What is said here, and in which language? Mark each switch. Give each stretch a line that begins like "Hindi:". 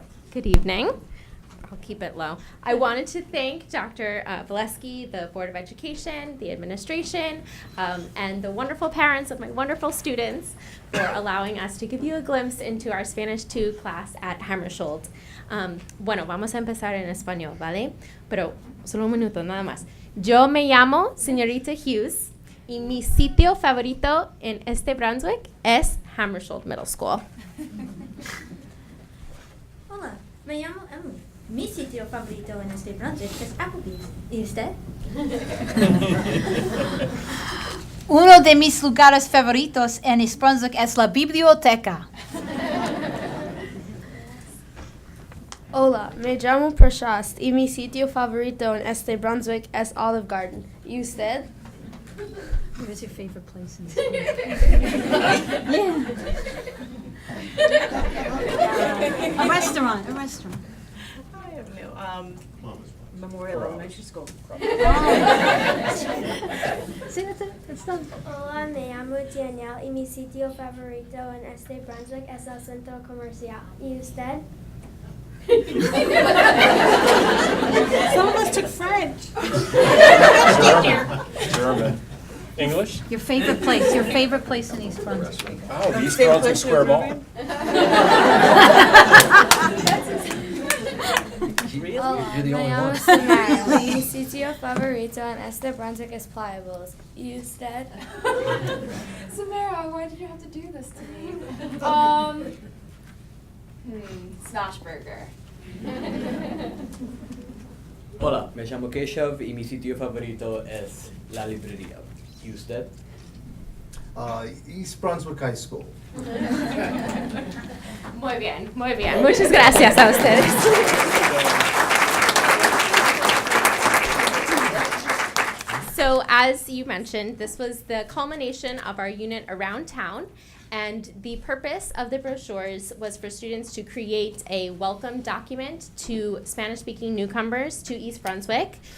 English: Good evening. I'll keep it low. I wanted to thank Dr. Valesky, the Board of Education, the administration, and the wonderful parents of my wonderful students for allowing us to give you a glimpse into our Spanish 2 class at Hammersholt.
Spanish: Bueno, vamos a empezar en español, ¿vale? Pero solo un minuto, nada más. Yo me llamo Señorita Hughes y mi sitio favorito en este Brunswick es Hammersholt Middle School. Hola, me llamo Emily. Mi sitio favorito en este Brunswick es Applebee's. ¿Y usted? Uno de mis lugares favoritos en East Brunswick es la biblioteca. Hola, me llamo Prashast y mi sitio favorito en este Brunswick es Olive Garden. ¿Y usted?
English: What's your favorite place in school? A restaurant. I have no, Memorial Elementary School. See, that's it. It's done.
Spanish: Hola, me llamo Danielle y mi sitio favorito en este Brunswick es el centro comercial. ¿Y usted?
English: Some of us took French. German. English? Your favorite place in East Brunswick. Oh, the East Brunswick Square Mall.
Spanish: Hola,
English: You're the only
Spanish: llamo
English: one.
Spanish: Samara. Mi sitio favorito en este Brunswick es Pliables. ¿Y usted?
English: Samara, why did you have to do this to me? Snoshburger.
Spanish: Hola, me llamo Keshav y mi sitio favorito es la librería. ¿Y usted?
English: East Brunswick High School.
Spanish: Muy bien, muy bien. Muchas gracias a ustedes.
English: So as you mentioned, this was the culmination of our unit Around Town. And the purpose of the brochures was for students to create a welcome document to Spanish-speaking newcomers to East Brunswick.